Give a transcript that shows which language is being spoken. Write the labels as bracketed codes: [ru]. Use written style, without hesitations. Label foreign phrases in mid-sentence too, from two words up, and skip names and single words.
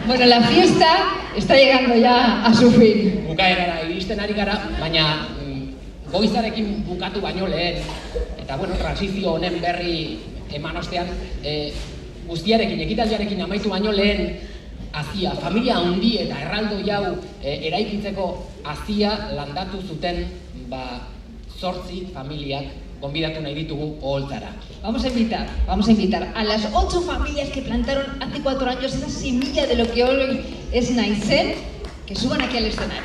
[es] Bueno, la fiesta está llegando ya a su fin. [eu] Bukaerara iristen ari gara, baina goizarekin bukatu baino lehen, eta bueno, transizio honen berri eman ostean, guztiarekin, ekitaldiarekin amaitu baino lehen, azia, familia handi eta erraldo jau eraikitzeko azia landatu zuten, 8 familiak gonbidatu nahi ditugu oholtzara. [es] Vamos a invitar a las 8 familias que plantaron hace 4 años esa semilla de lo que hoy es Naizen, que suban aquí al escenario.